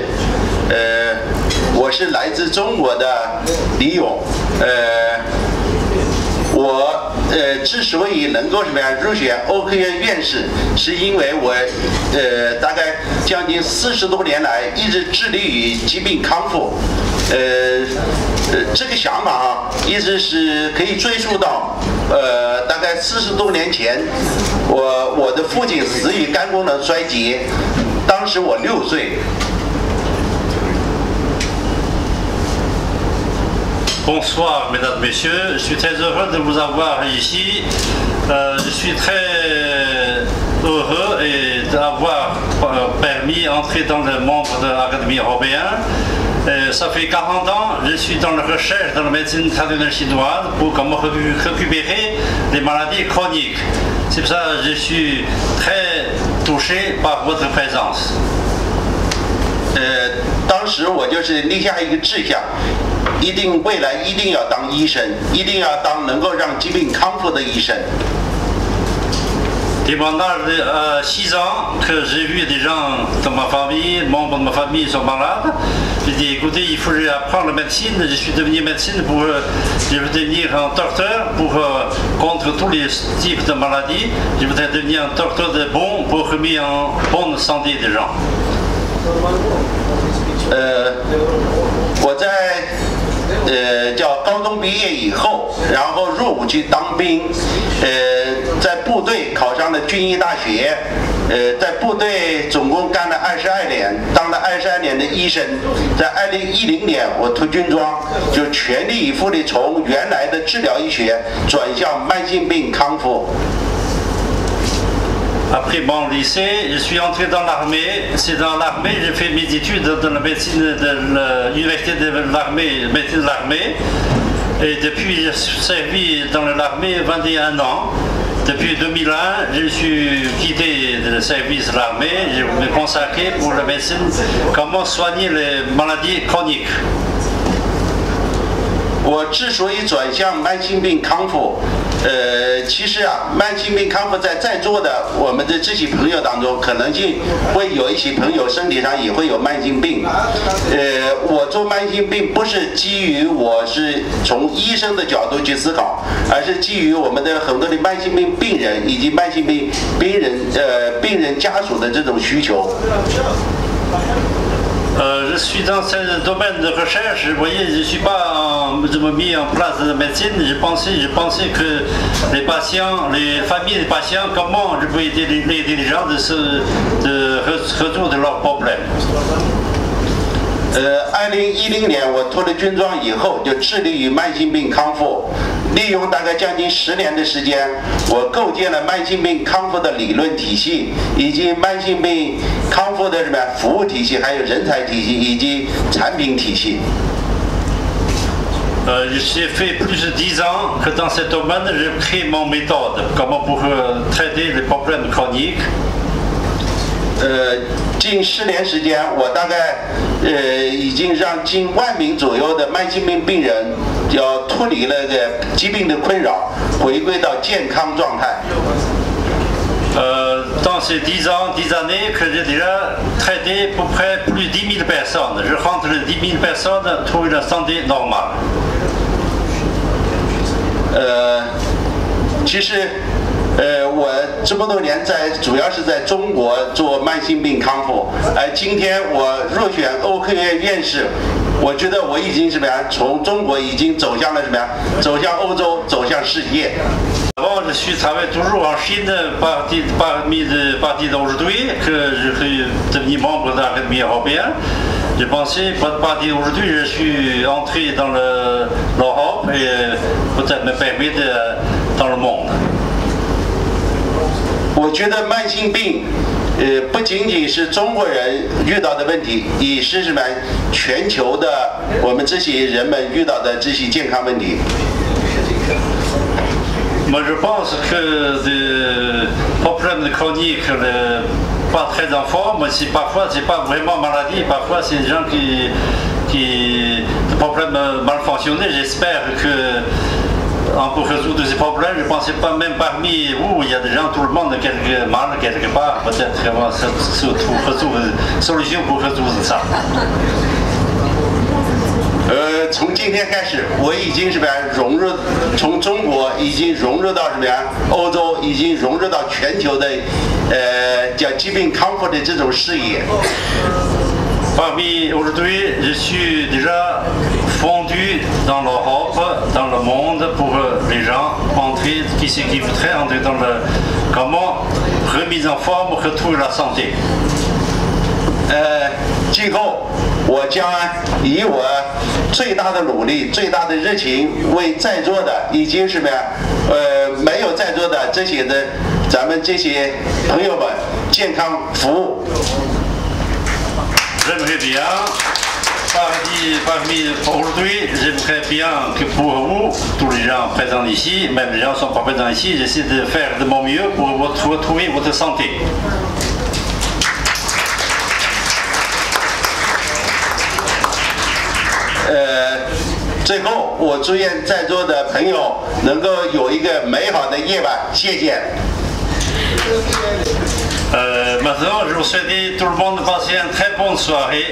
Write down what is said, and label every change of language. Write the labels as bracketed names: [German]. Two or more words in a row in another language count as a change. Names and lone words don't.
[Chinese] 我是来自中国的李勇，我之所以能够什么呀入选欧科院院士，是因为我大概将近40多年来一直致力于疾病康复。这个想法啊，一直是可以追溯到大概40多年前，我的父亲死于肝功能衰竭，当时我6岁。 [French] Bonsoir, mesdames, messieurs. Je suis très heureux de vous avoir ici. Je suis très heureux d'avoir permis d'entrer dans le membre de l'Académie européenne. Ça fait 40 ans, je suis dans la recherche dans la médecine traditionnelle chinoise pour comment récupérer les maladies chroniques. C'est pour ça que je suis très touché par votre présence. [Chinese] 当时我就是立下一个志向。未来一定要当医生，一定要当能够让疾病康复的医生。 [French] Pendant 6 ans que j'ai vu des gens dans ma famille, membres de ma famille sont malades, j'ai dit écoutez, il faut apprendre la médecine. Je suis devenu médecin pour je veux devenir un docteur contre tous les types de maladies. Je voudrais devenir un docteur de bon pour remettre en bonne santé des gens. [Chinese] 我在叫高中毕业以后，然后入伍去当兵，在部队考上了军医大学，在部队总共干了22年，当了22年的医生。在2010年我脱军装，就全力以赴地从原来的治疗医学转向慢性病康复。 [French] Après mon lycée, je suis entré dans l'armée. C'est dans l'armée que j'ai fait mes études dans la médecine de l'université de l'armée, médecine de l'armée. Et depuis, j'ai servi dans l'armée 21 ans. Depuis 2001, je suis quitté le service de l'armée. Je me consacre pour la médecine, comment soigner les maladies chroniques. [Chinese] 我之所以转向慢性病康复，其实啊，慢性病康复在座的我们的这些朋友当中，可能性会有一些朋友身体上也会有慢性病。我做慢性病不是基于我是从医生的角度去思考，而是基于我们的很多的慢性病病人以及慢性病病人家属的这种需求。 [French] Je suis dans ce domaine de recherche. Vous voyez, je ne suis pas mis en place de médecine. Je pensais que les patients, les familles des patients, comment je peux aider les gens de retour de leurs problèmes. [Chinese] 2010 年我脱了军装以后，就致力于慢性病康复。利用大概将近10年的时间，我构建了慢性病康复的理论体系，以及慢性病康复的服务体系，还有人才体系以及产品体系。 [French] J'ai fait plus de 10 ans que dans ce domaine, j'ai créé mon méthode, comment pour traiter les problèmes chroniques. [Chinese] 近10年时间，我大概已经让近1万名左右的慢性病病人要脱离了疾病的困扰，回归到健康状态。 [French] Dans ces 10 années que j'ai déjà traité à peu près plus de 10 000 personnes. Je rentre les 10 000 personnes trouvent la santé normale. [Chinese] 其实。我这么多年主要是在中国做慢性病康复，而今天我入选欧科院院士，我觉得我已经从中国已经走向了走向欧洲，走向世界。 [French] Avant, je suis travaillé toujours en Chine, parti d'aujourd'hui, que je suis devenu membre de l'Académie européenne. Je pensais, partir aujourd'hui, je suis entré dans l'Europe et peut-être me permettre dans le monde. [Chinese] 我觉得慢性病，不仅仅是中国人遇到的问题，也是全球的我们这些人们遇到的这些健康问题。 [French] Moi, je pense que des problèmes chroniques, pas très en forme, parfois c'est pas vraiment maladie, parfois c'est des gens qui des problèmes mal fonctionnés. J'espère que on peut résoudre ces problèmes. Je ne pensais pas même parmi vous, il y a des gens, tout le monde, quelque mal, quelque part, peut-être qu'on se trouve une solution pour résoudre ça. [Chinese] 从今天开始，我已经融入，从中国已经融入到欧洲，已经融入到全球的叫疾病康复的这种视野。 [French] Parmi aujourd'hui, je suis déjà fondu dans l'Europe, dans le monde pour les gens entrer, qui voudraient entrer dans le comment remise en forme, retrouver la santé. [Chinese] 今后我将以我最大的努力、最大的热情，为在座的已经没有在座的这些咱们这些朋友们健康服务。 [French] J'aimerais bien, parmi aujourd'hui, j'aimerais bien que pour vous, tous les gens présents ici, même les gens qui ne sont pas présents ici, j'essaie de faire de mon mieux pour retrouver votre santé. [Chinese] 最后，我祝愿在座的朋友能够有一个美好的夜晚，谢谢。 [French] Maintenant, je vous souhaite tout le monde de passer une très bonne soirée.